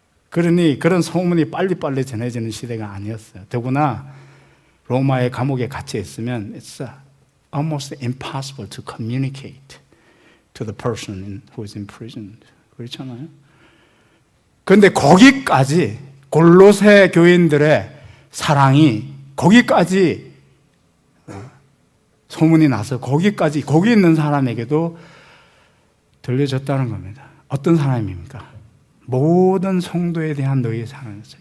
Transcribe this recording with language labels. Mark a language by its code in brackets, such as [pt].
[ko] 그러니 그런 소문이 빨리빨리 전해지는 시대가 아니었어요. 더구나 로마의 감옥에 갇혀 있으면 [en] it's almost impossible to communicate to the person who is imprisoned. [ko] 그렇잖아요. 그런데 거기까지 골로새 교인들의 사랑이 거기까지 소문이 나서 거기까지 거기 있는 사람에게도 들려졌다는 겁니다. 어떤 사람입니까? 모든 성도에 대한 너희의 사랑이었어요.